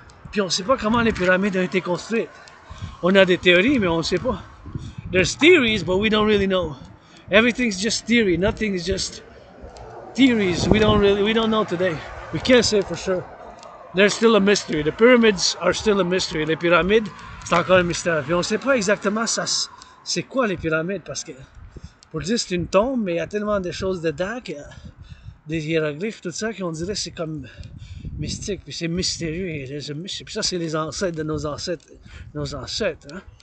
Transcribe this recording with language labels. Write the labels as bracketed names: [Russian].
[French] Puis on ne sait pas comment les pyramides ont été construites. On a des théories, mais on ne sait pas. [English] There's theories, but we don't really know. Everything's just theory. Nothing is just theories. We don't know today. We can't say for sure. There's still a mystery. The pyramids are still a mystery. [French] Les pyramides, c'est encore un mystère. Puis on ne sait pas exactement c'est quoi les pyramides, parce que pour dire c'est une tombe, mais il y a tellement de choses dedans, des hiéroglyphes, tout ça, qu'on dirait que c'est comme mystique, puis c'est mystérieux. Puis ça, c'est les ancêtres de nos ancêtres. Hein?